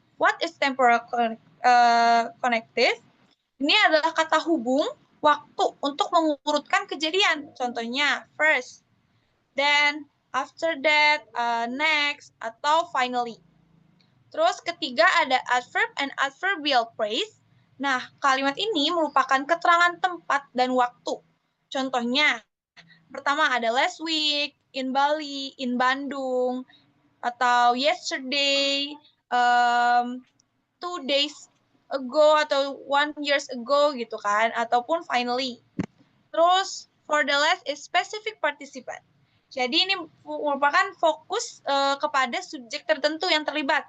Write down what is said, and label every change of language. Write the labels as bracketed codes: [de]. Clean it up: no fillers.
[en] What is temporal connective? [id] Ini adalah kata hubung waktu untuk mengurutkan kejadian. Contohnya, first, then, after that, next, atau finally. [en] Terus ketiga ada adverb and adverbial phrase. [id] Nah, kalimat ini merupakan keterangan tempat dan waktu. Contohnya, pertama ada last week, in Bali, in Bandung, atau yesterday, 2 days ago, atau 1 years ago gitu kan, ataupun finally. [en] Terus, for the last is specific participant. [id] Jadi ini merupakan fokus kepada subjek tertentu yang terlibat.